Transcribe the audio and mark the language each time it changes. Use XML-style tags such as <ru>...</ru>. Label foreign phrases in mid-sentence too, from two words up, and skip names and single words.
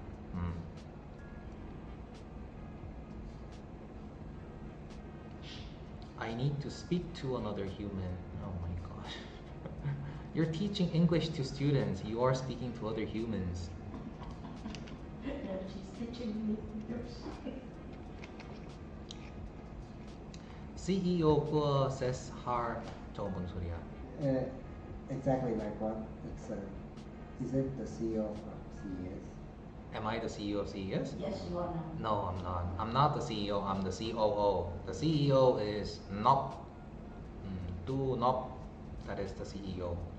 <en>I need to speak to another human. Oh my gosh. You're teaching English to students. You are speaking to other humans. Yeah, she's teaching me.</en> <vi>CEO của SESHAR cho</vi> <ko>뭔 소리야?</ko> <en>Exactly like what? Is it the CEO of CES? Am I the CEO of CES? Yes, you are now. No, I'm not. I'm not the CEO. I'm the COO. The CEO is Nop. Do Nop. That is the CEO.</en>